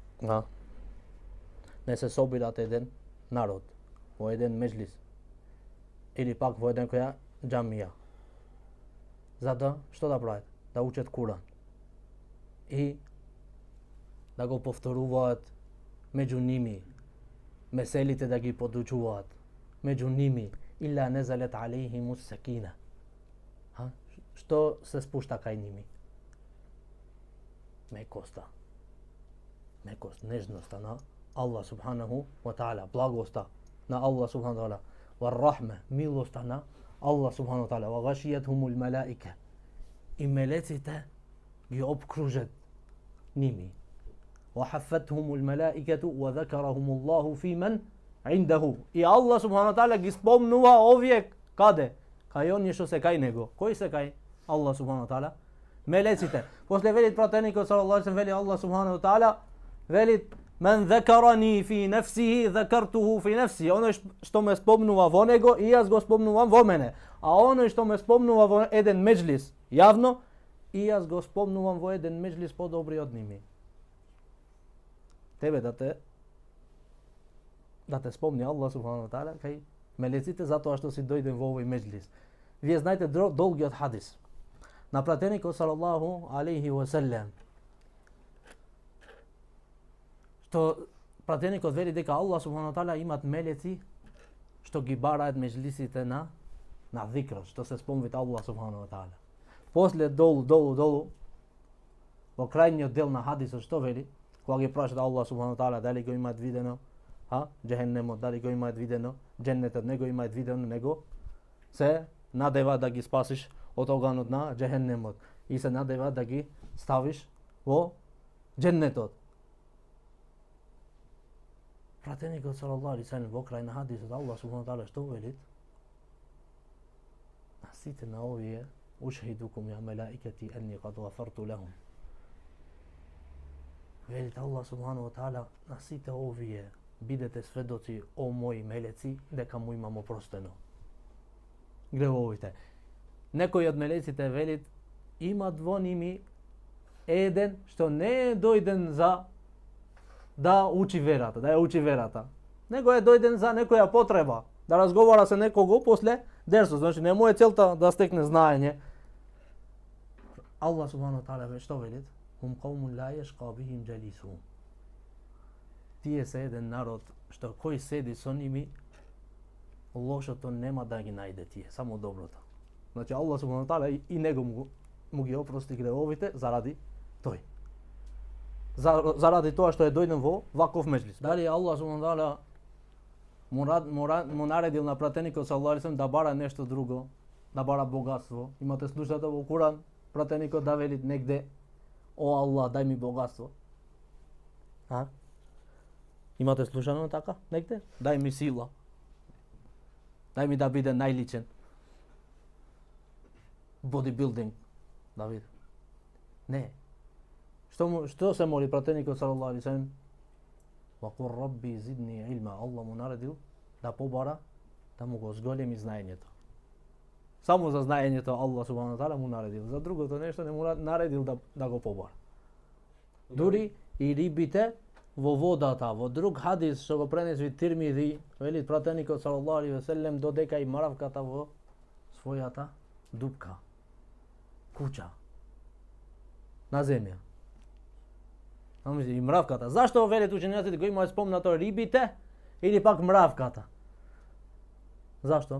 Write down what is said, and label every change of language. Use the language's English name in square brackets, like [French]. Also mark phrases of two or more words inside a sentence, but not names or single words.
[Macedonian] Не се собират еден народ во еден меџлис или пак во еден која џамија. За да што да прават? Да учат Куран. И да го повторуваат меѓу ними, меселите да ги подучуваат меѓу ними, [Arabic] إلا نزلت عليهم السكينة. [Macedonian] Што се спушта кај ними? Мекоста, нежноста на [Arabic] الله سبحانه وتعالى, [Macedonian] благоста на [Arabic] الله سبحانه وتعالى, [Macedonian] والرحمة, милоста на [Arabic] الله سبحانه وتعالى, وغشيتهم الملائكة, [Macedonian] и мелеците ги обкружат ними. [Arabic] وحفتهم الملائكة وذكرهم الله في من عنده. [Macedonian] И [Arabic] الله سبحانه وتعالى [Macedonian] ги спомнува овие каде? Кај оние што се кај него. Кои се кај [Arabic] الله سبحانه وتعالى? [Macedonian] Мелеците. После велит пратеникот [Arabic] صلى الله عليه وسلم, [Macedonian] вели [Arabic] الله سبحانه وتعالى, велит Мен ذكرني في نفسه ذكرته في نفسي. [Macedonian] Оној што ме спомнува во него, и јас го спомнувам во мене. А оној што ме спомнува во еден меџлис јавно, и јас го спомнувам во еден меџлис подобри од ними. Тебе да те спомни [Arabic] الله سبحانه وتعالى [Macedonian] кај мелеците затоа што си дојден во овој меџлис. Вие знаете долгиот хадис на пратеникот [Arabic] صلى الله عليه وسلم, [Macedonian] што пратеникот вели дека [Arabic] الله سبحانه وتعالى [Macedonian] имат мелеци што ги бараат меџлисите на зикр, што се спомнуваат [Arabic] الله سبحانه وتعالى. [Macedonian] После долу во крајниот дел на хадисот што вели? Кога ги прашаат [Arabic] الله سبحانه وتعالى [Macedonian] дали го имаат видено џехенемот, дали го имаат видено џеннетот, не го имаат видено, него се надева да ги спасиш од оганот на џехенемот и се надева да ги ставиш во џеннетот. Пратеникот [Arabic] صلى الله عليه وسلم [Macedonian] во крај на хадисот [Arabic] الله سبحانه وتعالى [Macedonian] што велит? На сите на овие [Arabic] أشهدكم يا ملائكتي أني قد غفرت لهم. [Macedonian] Велит [Arabic] الله سبحانه وتعالى, [Macedonian] на сите овие бидете сведоци, о мои мелеци, дека му имам опростено гревовите. Некои од мелеците велит, имат во ними еден што не е дојден за да учи верата, да ја учи верата. Него е дојден за некоја потреба, да разговара со некого после дерсот, значи не му е целта да стекне знаење. [Arabic] الله سبحانه وتعالى [Macedonian] што велит? [Arabic] هم قوم لا يشقى بهم جليسهم. [Macedonian] Тие се еден народ што кој седи со ними, лошото нема да ги најде тие, само доброто. Значи [Arabic] الله سبحانه وتعالى [Macedonian] и него му ги опрости гревовите заради тој. Заради тоа што е дојден во ваков меџлис. Дали [Arabic] الله سبحانه وتعالى [Macedonian] му наредил на пратеникот [Arabic] صلى الله عليه وسلم [Macedonian] да бара нешто друго, да бара богатство. Имате слушате во Куран пратеникот да вели негде, о Аллах, дај ми богатство. Имате слушано така негде? Дај ми сила. Дај ми да биде најличен. Бодибилдинг. Да биде. Не. Што се моли пратеникот [Arabic] صلى الله عليه وسلم? وقل رب زدني علما. [Macedonian] Аллах му наредил да побара, да му го зголеми знаењето. Само за знаењето [Arabic] الله سبحانه وتعالى [Macedonian] му наредил. За другото нешто не му наредил да го побара. Дури и рибите во водата, во друг хадис што го пренеси Тирмизи, вели пратеникот [Arabic] صلى الله عليه وسلم, [Macedonian] додека и мравката во својата дупка, куќа, на земја. И мравката. Зашто велат учењаците го имаат спомнато рибите или пак мравката? Зашто?